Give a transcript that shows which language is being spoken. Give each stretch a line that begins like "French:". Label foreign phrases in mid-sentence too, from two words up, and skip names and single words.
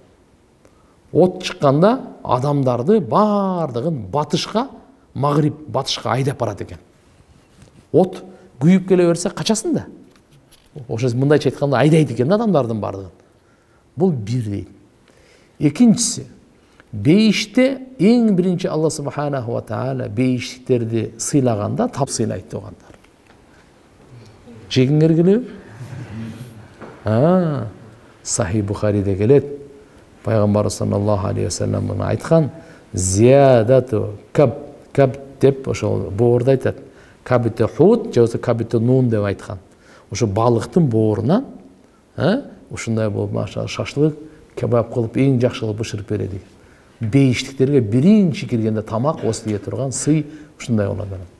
Kyrgyz: От чыкканда адамдарды бардыгын батышка, магриб батышка айдап барат экен. От күйүп келе берсе качасың да. Ошо мындайча айтканда айдайт экен адамдардын бардыгын. Бул бир дейт. Экинчиси, бейиште эң биринчи Алла
Arabic: سبحانه وتعالى
Kyrgyz: бейиштиктерди сыйлаганда тап сыйлайт огандар. Жегиңер келеби? Сахи Бухариде келет. Пайгамбар
Arabic: صلى الله عليه وسلم
Kyrgyz: муну айткан,
Arabic: زيادة كبد
Kyrgyz: деп ошол боорду айтат. Кабите хут же болбосо кабите нун деп айткан. Ошо балыктын боорунан ушундай болуп машалла шашлык кебаб кылып эң жакшы кылып бышырып берет экен. Бейиштиктерге биринчи киргенде тамак осы тие турган сый ушундай болот.